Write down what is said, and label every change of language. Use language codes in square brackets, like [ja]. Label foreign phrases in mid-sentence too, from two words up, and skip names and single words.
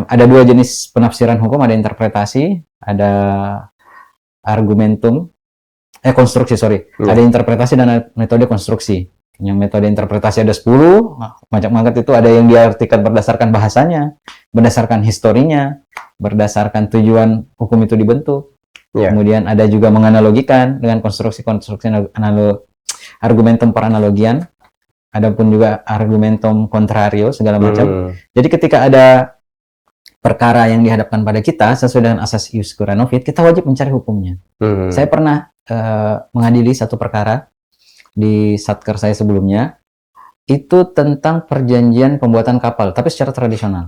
[id] Ada 2 jenis penafsiran hukum, ada interpretasi, ada argumentum, konstruksi, Ada interpretasi dan ada metode konstruksi. Yang metode interpretasi ada 10, macam banget itu. Ada yang diartikan berdasarkan bahasanya, berdasarkan historinya, berdasarkan tujuan hukum itu dibentuk. Kemudian ada juga menganalogikan dengan konstruksi-konstruksi [la] argumentum per analogian. [id] Adapun juga [la] argumentum contrario [id] segala macam. Jadi ketika ada perkara yang dihadapkan pada kita sesuai dengan asas [la] ius curiae fit, [id] kita wajib mencari hukumnya. Saya pernah mengadili satu perkara di satker saya sebelumnya, itu tentang perjanjian pembuatan kapal, tapi secara tradisional.